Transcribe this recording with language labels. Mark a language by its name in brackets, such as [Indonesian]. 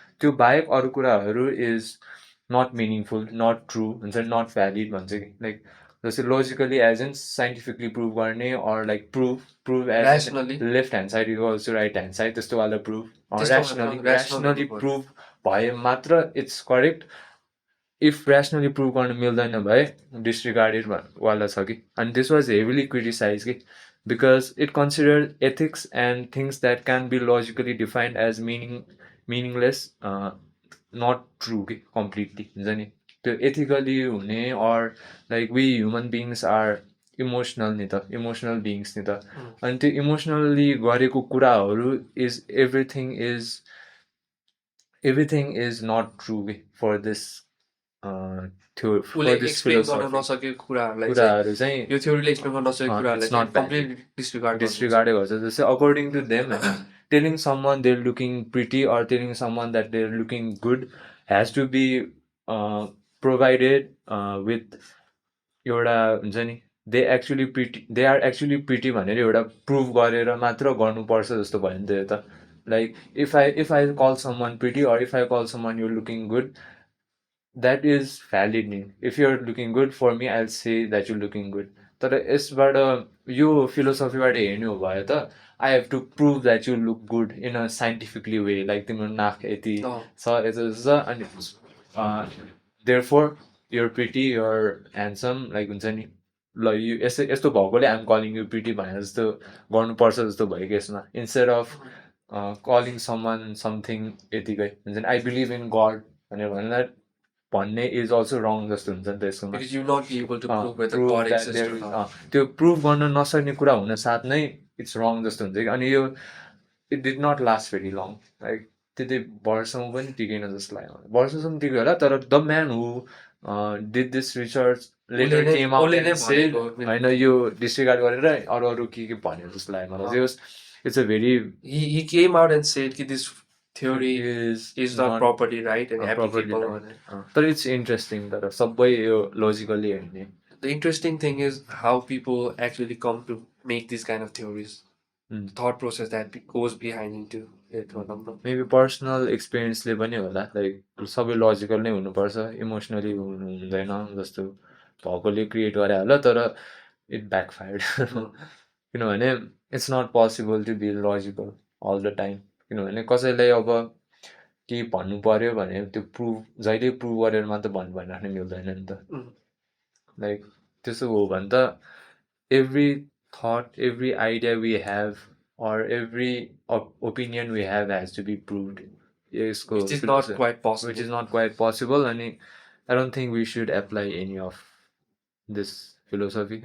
[Nepali] त्यो बाहेक अरु कुराहरु [English] is not meaningful, not true, not valid भन्छ कि. Like जस्तै logically as in scientifically prove गर्ने or like prove as rationally left hand side equals to right hand side त्यस्तो वाला prove or rationally prove भए मात्र it's correct. If rationally prove [Nepali] गर्न मिल्दैन भए disregarded वाला छ कि. [English] And this was heavily criticized कि, because it considered ethics and things that can be logically defined as meaningless, not true कि completely हुन्छ नि. त्यो ethically हुने or like we human beings are emotional नि त, emotional beings नि त. [Nepali] अनि त्यो emotionally गरेको कुराहरु [English] is everything is not true कि for this [Nepali] explain गर्न नसकेको कुराहरुलाई चाहिँ यो थ्योरीले एक्सप्लेन गर्न नसकेको कुराहरुलाई चाहिँ कम्प्लिटली disregard गर्छ. [English] जस्तै according to them telling someone they're looking pretty or telling someone that they're looking good has to be provided with [Nepali] एउटा हुन्छ नि [English] they are actually pretty भनेर एउटा prove गरेर मात्र गर्नुपर्छ जस्तो भयो नि त यो त. Like if I call someone pretty or if I call someone you're looking good, that is valid नि. If you're looking good for me, I'll say that you're looking good. [Nepali] तर यसबाट यो फिलोसफीबाट हेर्ने हो भयो त [English] I have to prove that you look good in a scientifically way. [Nepali] Like तिम्रो नाक यति छ यस्तो अनि [English] therefore you're pretty, you're handsome, [Nepali] like हुन्छ नि ल यस्तो भएकोले I'm calling you pretty भनेर जस्तो गर्नुपर्छ जस्तो भयो कि यसमा. [English] Instead of calling someone something यतिकै हुन्छ नि I believe in God भनेर भन्दा भन्ने is also wrong जस्तो हुन्छ नि त यसमा. Because you're not able to prove whether God exists or not. [Nepali] त्यो प्रुभ गर्न नसक्ने कुरा हुन साथ नै it's wrong जस्तो हुन्छ कि. अनि यो [English] it did not last very long. [Nepali] Like त्यति वर्षौं पनि टिकेन जस्तो लाग्यो. वर्षसम्म टिक्यो होला, तर [English] the man who did this research later came out and said हैन [Nepali] यो डिस्ट्रिगार्ड गरेर अरु के भन्यो जस्तो लाग्यो मलाई. [English] It's a very he came out and said [Nepali] कि [English] this theory is not properly right and applicable. But it's interesting that [Nepali] सबै यो logically हेर्ने. [English] The interesting thing is how people actually come to make these kind of theories. Thought process that goes behind into it. [Nepali] Maybe personal experience ले पनि होला. Like सबै logical नै हुनुपर्छ, emotionally हुँदैन जस्तो भएकोले क्रिएट गरे होला, तर [English] it backfired. [Nepali] किनभने [English] it's not possible to be logical all the time. [Nepali] किनभने कसैलाई अब के भन्नु पर्यो भने त्यो प्रुभ जहिले प्रुभ गरेर मात्र भन्नु भनिराख्न मिल्दैन नि त. [English] Like त्यसो हो भने त every thought, every idea we have or every opinion we have has to be proved. [Nepali] यसको [English] Which is not quite possible. which is not quite possible, and I don't think we should apply any of this philosophy.